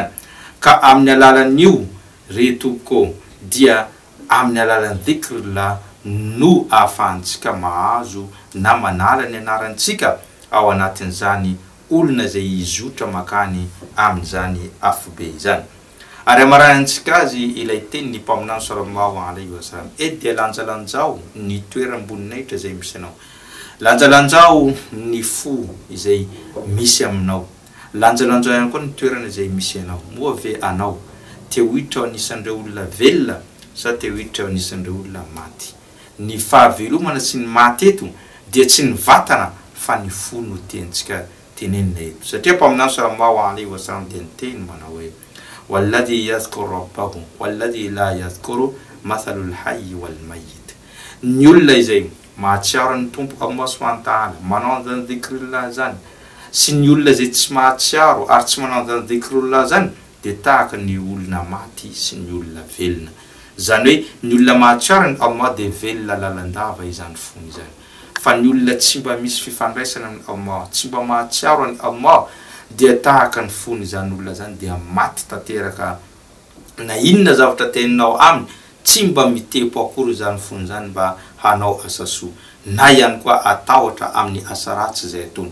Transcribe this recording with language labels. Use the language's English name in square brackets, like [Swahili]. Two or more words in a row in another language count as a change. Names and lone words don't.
[Malagasy] Ka amin'ny alalan'io retoko dia amin'ny alalan'ny dhikrullah no ahafahantsika mahazo na manala ny anarantsika ao anatin'izany olona zay izotra makany amin'izany afo be izany. Ary amaranantsika azy ilay teny ny mpaminany [Arabic] صلى الله عليه وسلم [Malagasy] dia lanjalanjao ny toeram-boninahitra zay misy anao, lanjalanjao ny fo izay misy aminao, lanjalanjao ihany koa ny toerana izay misy anao. Moa ve anao te hohitra anisan'ireo olona velona sa te hohitra anisan'ireo olona maty? Ny fahavelomana sy ny maty eto dia tsy ny vatana fa ny fo no tiantsika tenenina eto. Satria mpaminany [Arabic] صلى الله عليه وسلم [Malagasy] dia niteny manao hoe [Arabic] والذي يذكر ربه والذي لا يذكر مثل الحي والميت. [Malagasy] Ny olona izay mahatsiaro ny tompo Allah [Arabic] سبحانه وتعالى [Malagasy] manao an'izany dhikrullah zany sy ny olona izay tsy mahatsiaro ary tsy manao an'izany dhikrullah zany dia tahaka ny olona maty sy ny olona velona. Zany hoe ny olona mahatsiaro ny Allah dia velona lalandava izany fony izany. Fa ny olona tsy mba misy fifandraisana amin'ny Allah, tsy mba mahatsiaro ny Allah dia tahaka ny fony izany olona zany dia maty tanteraka na inona zavatra teninao aminy tsy mba mitepo akory izany fony zany mba hanao asa soa na ihany koa atahotra amin'ny asa ratsy zay ataony.